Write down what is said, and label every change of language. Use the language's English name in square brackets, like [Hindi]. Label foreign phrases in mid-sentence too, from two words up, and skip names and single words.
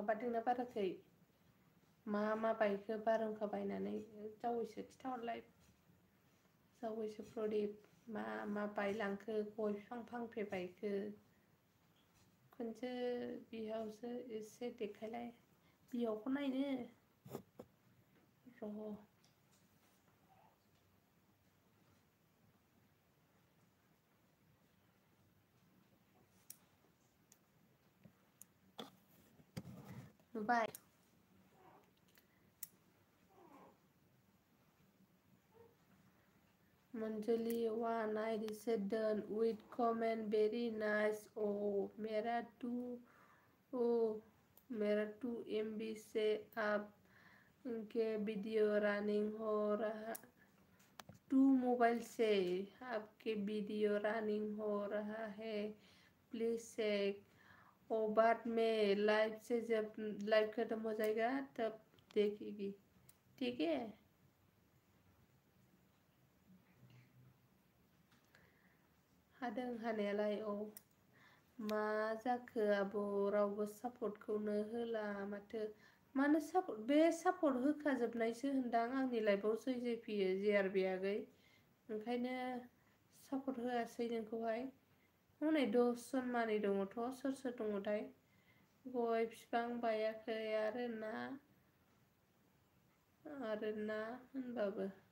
[Bodo] बारदोंना बाराखै मा बायखो बारहुंखा बायनानै जावैसो खिथाहरलाय जावैसो प्रदिप मा बायलांखो गय बिफां फांबेसे बायखो खनसे बिहावसो एसे देखायलाय बिहावखौ नायनो र' नुबाय [English] Manjuli, one I said done with comment very nice. [Hindi] Oh, मेरा 2 MB से आपके वीडियो रनिंग हो रहा 2 मोबाइल से आपके वीडियो रनिंग हो रहा है प्लीज चेक और बाद में लाइव से जब लाइव खत्म हो जाएगा तब देखेगी ठीक है [Bodo] हादों हानायालाय औ मा जाखो आब' रावबो सापर्टखौनो होला माथो मानो सापर्ट बे सापर्ट होखाजोबनायसो होनदां आंनि लाइफआव जै फैयो JRB आगै ओंखायनो सापर्ट होआसै नोंखौहाय हनै 10 जन मानि दङथ' सोर दङथाय गय बिफां बायाखै आरो ना होनबाबो